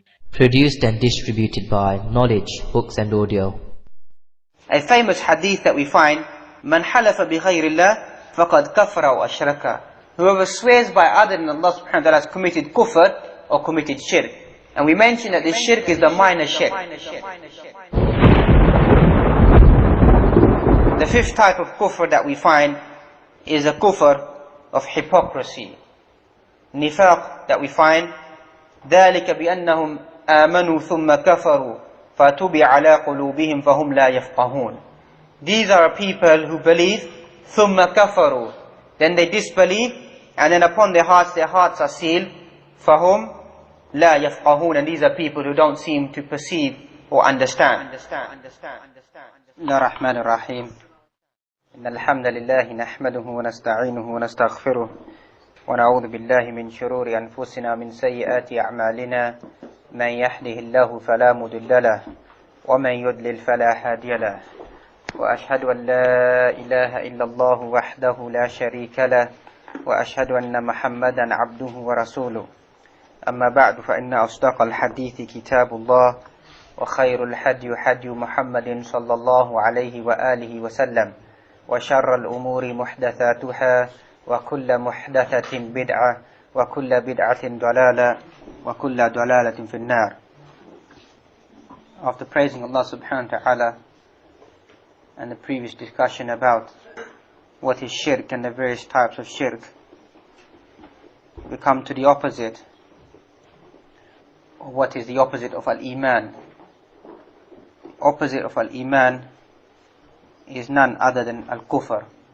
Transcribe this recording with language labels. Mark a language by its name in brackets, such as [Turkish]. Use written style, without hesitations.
[English] Produced and distributed by Knowledge, Books and Audio. A famous hadith that we find, [Arabic] من حلف بغير الله فقد كفر أو أشرك. [English] Whoever swears by other than Allah subhanahu wa ta'ala has committed kufr or committed shirk. And we mentioned that this shirk is the minor shirk. The fifth type of kufr that we find is a kufr of hypocrisy. [Arabic] Nifaq [English] that we find, [Arabic] ذلك بأنهم آمنوا ثم كفروا فطبع على قلوبهم فهم لا يفقهون. [English] These are people who believe [Arabic] ثم كفروا, [English] then they disbelieve, and then upon their hearts are sealed. [Arabic] فَهُمْ لَا يَفْقَهُونَ. [English] And these are people who don't seem to perceive or understand. [Arabic] بسم الله الرحمن الرحيم. إن الحمد لله نحمده ونستعينه ونستغفره ونعوذ بالله من شرور أنفسنا من سيئات أعمالنا من يهده الله فلا مضل له ومن يضلل فلا هادي له وأشهد أن لا إله إلا الله وحده لا شريك له وأشهد أن محمدا عبده ورسوله. أما بعد فإن أصدق الحديث كتاب الله وخير الهدي هدي محمد صلى الله عليه وآله وسلم وشر الأمور محدثاتها وكل محدثة بدعة وكل بدعة ضلالة وكل ضلالة في النار. [English] After praising Allah subhanahu wa ta'ala and the previous discussion about what is shirk and the various types of shirk, we come to the opposite. What is the opposite of al-Iman? Opposite of al-Iman is none other than al-Kufr.